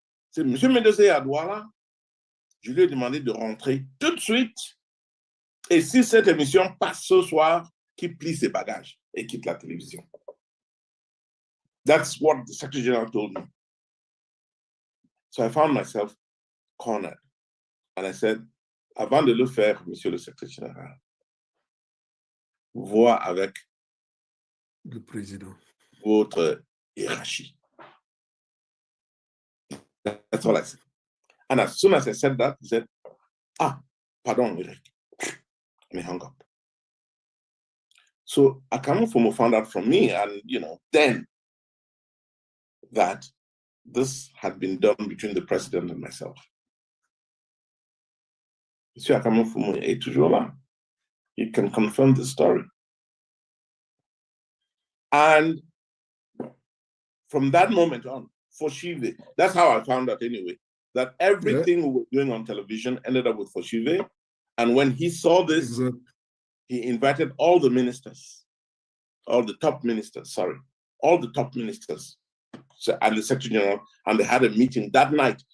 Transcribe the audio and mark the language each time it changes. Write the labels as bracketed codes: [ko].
[fr] C'est monsieur Mendoza est à Douala. Je lui ai demandé de rentrer tout de suite. Et si cette émission passe ce soir, qu'il plie ses bagages et quitte la télévision. [en] That's what the Secretary General told me. So I found myself cornered. And I said, [fr] avant de le faire, Monsieur le Secrétaire Général, voir avec le président, votre hiérarchie. [en] That's all I said. And as soon as I said that, he said, pardon, Eric. And he hung up. So Akamufumu found out from me, and then that this had been done between the president and myself. [fr] Monsieur Akamufumu est toujours là. [en] He can confirm the story. And from that moment on, Foshive, that's how I found out anyway, that everything we were doing on television ended up with Foshive. And when he saw this, he invited all the ministers, all the top ministers, and the Secretary General, and they had a meeting that night.